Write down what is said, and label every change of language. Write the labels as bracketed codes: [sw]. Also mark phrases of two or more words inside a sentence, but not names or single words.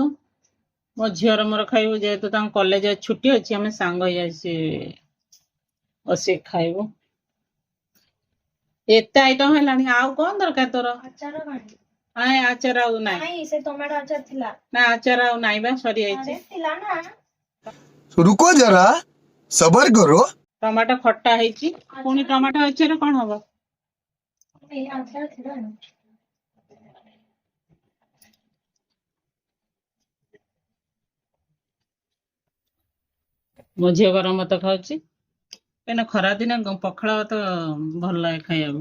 [or] ମୋ ଝିଅର ମୋର ଖାଇବୁ, ଯେହେତୁ ତାଙ୍କ କଲେଜ ଛୁଟି ଅଛି ଆମେ ସାଙ୍ଗ ହେଇଯାଇ ବସିକି ଖାଇବୁ। ଏତେ ଆଇଟମ ହେଲାଣି, ଆଉ କଣ ଦରକାର ତୋର? ନାଇଁ ଆଚାର ଆଉ ନାହିଁ, ସେ ଟମାଟୋ ଆଚାର ଥିଲା ନା, ଆଚାର ଆଉ ନାହିଁ ବା, ସରିଯାଇଛି। [hi] रुको जरा सबर करो। [or] ଟମାଟୋ ଖଟା ହେଇଛି, ପୁଣି ଟମାଟୋ ଆଚାର କଣ ହବ? ମୋ ଝିଅ ଗରମ ଭାତ ଖାଉଛି, କାହିଁକିନା ଖରା ଦିନ ପଖାଳ ଭାତ ଭଲ ଲାଗେ ଖାଇବାକୁ।